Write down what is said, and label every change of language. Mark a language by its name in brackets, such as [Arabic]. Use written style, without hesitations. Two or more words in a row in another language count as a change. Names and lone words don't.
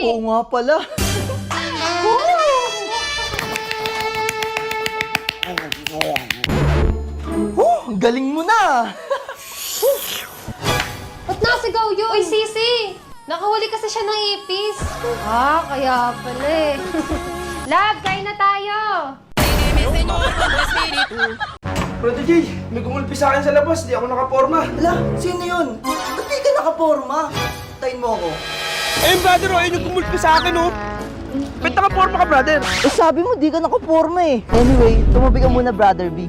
[Filipino] Oo nga pala. Ang galing mo na. Ba't nasigaw yun? Uy, Sisi! Nakahuli kasi siya ng ipis. Ah, kaya pala eh. Love, kain na tayo! [Spanish] Déjeme, Señor, con tu espíritu. [Filipino] Brother Jay, may gumulpi sa akin sa labas, di ako nakaporma. Ala, sino yun? Ba't di ka nakaporma? Tayin mo ako. Eh, brother, oh, yung gumulpi sa akin, oh. Ba't nakaporma ka, brother? Eh sabi mo, di ka nakaporma eh. Anyway, tumabi ka muna, Brother B.